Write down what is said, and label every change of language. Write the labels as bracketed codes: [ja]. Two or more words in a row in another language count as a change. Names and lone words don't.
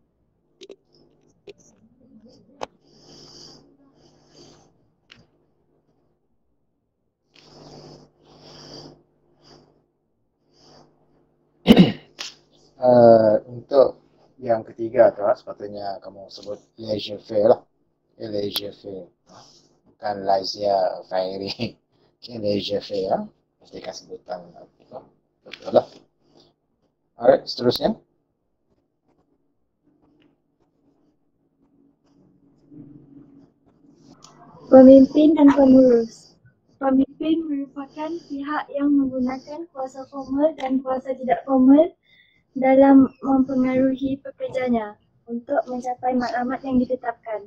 [ms] Untuk yang ketiga tu sepatutnya kamu sebut laissez-faire lah. Laissez-faire. Bukan laissez-faire. Laissez-faire. Pastikan sebutan betul lah. Alright, seterusnya. Pemimpin dan pengurus. Pemimpin merupakan pihak yang menggunakan kuasa formal dan kuasa tidak formal dalam mempengaruhi pekerjanya untuk mencapai matlamat yang ditetapkan.